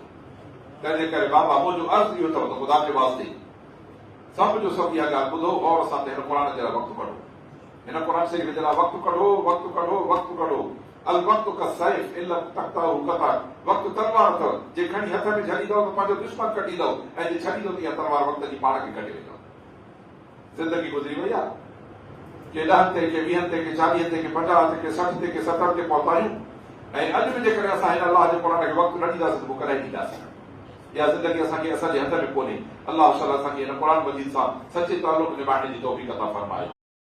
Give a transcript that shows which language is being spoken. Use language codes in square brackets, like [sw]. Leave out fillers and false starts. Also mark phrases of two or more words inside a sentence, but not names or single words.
[sd] तंहिंजे करे बाबा मुंहिंजो अर्ज़ु इहो अथव त ख़ुदा जे वास्ते सभ जो सभु इहा ॻाल्हि ॿुधो और सां हिन क़ुरान जे लाइ वक़्तु कढो, हिन क़ुरान शरीफ़ जे लाइ वक़्तु कढो, वक़्तु कढो, वक़्तु कढो। [ar] الوقت كالسيف إن تقطعه قطع, [sd] वक़्तु तलवार अथव, जे खणी हथ में छॾींदव त पंहिंजो दुश्मन कटींदव, ऐं जे छॾींदव त इहा तलवार वक़्त जी पाण खे कटे वेंदव। ज़िंदगी गुज़री वई आहे, के 10 ते, के 20 ते, के 40 ते, के 50 ते, के 60 ते, के 70 ते पहुता आहियूं, ऐं अॼु बि जेकॾहिं असां हिन अलाह जे क़ुरान खे वक़्तु न ॾींदासीं त पोइ कॾहिं ॾींदासीं? इहा ज़िंदगी असांखे असांजे हथ में कोन्हे। अलाह ताला असांखे हिन क़ुरान मजीद सां सचे तालुक़ निभाइण जी तौफ़ीक़ अता फरमाए।